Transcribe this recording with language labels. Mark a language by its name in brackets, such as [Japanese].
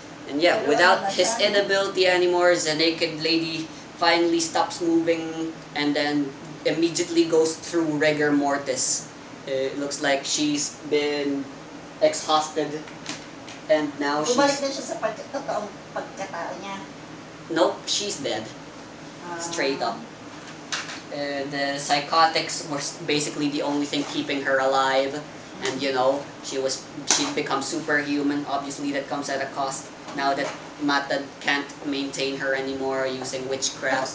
[English] And yeah, without his inability anymore, the naked lady finally stops moving and then immediately goes through rigor mortis. It looks like she's been exhausted, and now [Filipino] Bumalik na [English] she's... [Filipino] siya sa totoong pagkatao niya. [English] Nope, she's dead. Straight up. The psychotics were basically the only thing keeping her alive. And you know, she'd become superhuman. Obviously that comes at a cost. Now that Mata can't maintain her anymore using witchcraft,